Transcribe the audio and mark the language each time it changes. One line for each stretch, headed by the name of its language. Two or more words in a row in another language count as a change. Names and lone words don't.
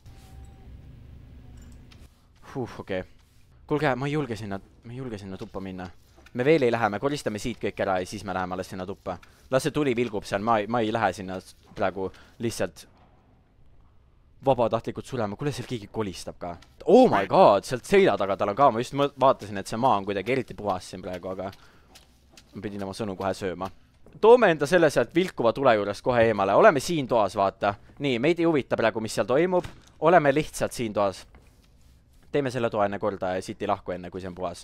Estonian: Okei. Kuulge, ma ei julge sinna tuppa minna. Me veel ei lähe, me koristame siit kõik ära ja siis me läheme alles sinna tuppa. Las see tuli vilgub seal, ma ei lähe sinna praegu lihtsalt vabatahtlikult surema. Kuule, seal keegi kolistab ka.
English: Oh my god,
Estonian: sealt seina taga tal on ka. Ma just vaatasin, et see maa on kuidagi eriti puhas siin praegu, aga ma pidin oma sõnu kohe sööma. Toome enda selle sealt vilkuva tule juures kohe eemale. Oleme siin toas, vaata. Nii, meid ei huvita praegu, mis seal toimub. Oleme lihtsalt siin toas. Teeme selle toa enne korda ja siit ei lahku enne, kui see on puhas.